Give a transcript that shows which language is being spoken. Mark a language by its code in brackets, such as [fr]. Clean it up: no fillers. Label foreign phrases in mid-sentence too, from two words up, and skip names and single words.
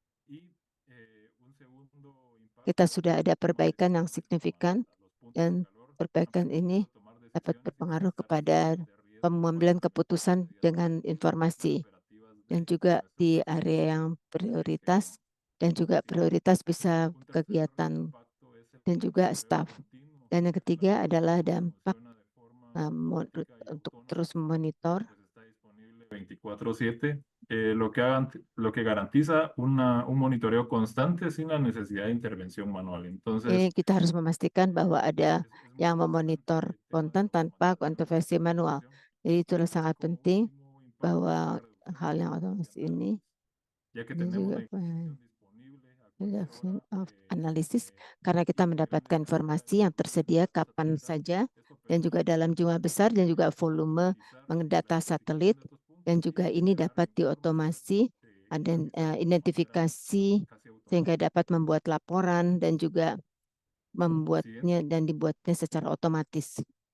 [id] Kita sudah ada perbaikan yang signifikan, dan perbaikan ini dapat berpengaruh kepada pengambilan keputusan dengan informasi, dan juga di area yang prioritas, dan juga prioritas bisa kegiatan dan juga staf. Dan yang ketiga adalah dampak untuk terus memonitor. [es] 24/7, lo que garantiza un monitoreo constante sin la necesidad de intervención manual. Entonces, [id] ini kita harus memastikan bahwa ada yang memonitor konten tanpa intervensi manual. Jadi itu sangat penting bahwa hal yang otomatis ini juga analisis, karena kita mendapatkan informasi yang tersedia kapan saja, dan juga dalam jumlah besar, dan juga volume data satelit, dan juga ini dapat diotomasi dan identifikasi sehingga dapat membuat laporan dan juga membuatnya dan dibuatnya secara otomatis.